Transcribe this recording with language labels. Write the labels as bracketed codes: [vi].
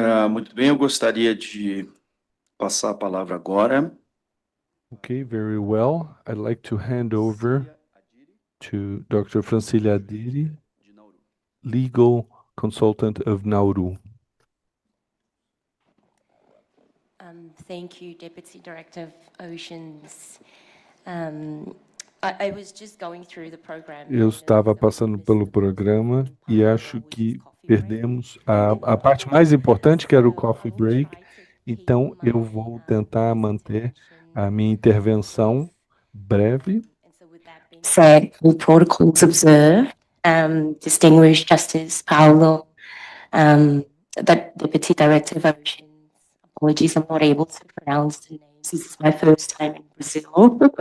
[pt] Muito bem, eu gostaria de passar a palavra agora. [en] Okay, very well. I'd like to hand over to Dr. Francilia Adiri, legal consultant of Nauru. Thank you, Deputy Director of Oceans. I was just going through the program. [pt] Eu estava passando pelo programa e acho que perdemos a parte mais importante, que era o coffee break. Então, eu vou tentar manter a minha intervenção breve. [en] Said all protocols observed. Distinguished Justice Paulo, the Deputy Director of Oceans. Apologies, I'm not able to pronounce the names. This is my first time in Brazil.